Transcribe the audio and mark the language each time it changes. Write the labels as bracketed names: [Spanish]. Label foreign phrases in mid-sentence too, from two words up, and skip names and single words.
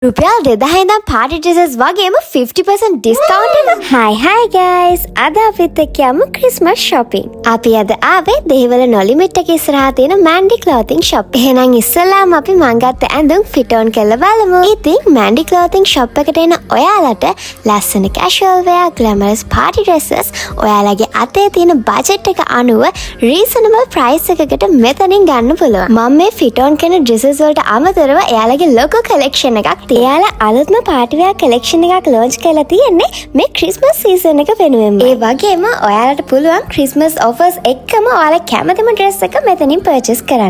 [Sinhala] රුපියල් 2000 ඉඳන් [English] party dresses [Sinhala] වගේම 50% discount එක. [English] Hi guys. [Sinhala] අද අපිත් එක්ක යමු [English] Christmas shopping. [Sinhala] අපි අද ආවේ දෙහිවල නොලිමිට් එක ඉස්සරහා තියෙන Mandy clothing shop. එහෙනම් ඉස්සෙල්ලාම අපි මං ගත්ත ඇඳුම් [English] fit on [Sinhala] කරලා බලමු. ඉතින් Mandy clothing shop එකට එන ඔයාලට ලස්සන [English] casual wear, glamorous party dresses [Sinhala] ඔයාලගේ අතේ තියෙන budget එක අනුව [English] reasonable price [Sinhala] එකකට මෙතනින් ගන්න පුළුවන්. මම මේ [English] fit on [Sinhala] කරන dresses වලට අමතරව එයාලගේ [English] logo collection [Sinhala] එකක් එයාලා අලුත්ම [English] party wear collection [Sinhala] එකක් ලොන්ච් කරලා තියෙන්නේ මේ [English] Christmas season [Sinhala] එක වෙනුවෙන්. ඒ වගේම ඔයාලට පුළුවන් [English] Christmas offers [Sinhala] එක්කම ඔයාලා කැමතිම ඩ්‍රෙස් එක මෙතනින් පර්චේස් කරන්න.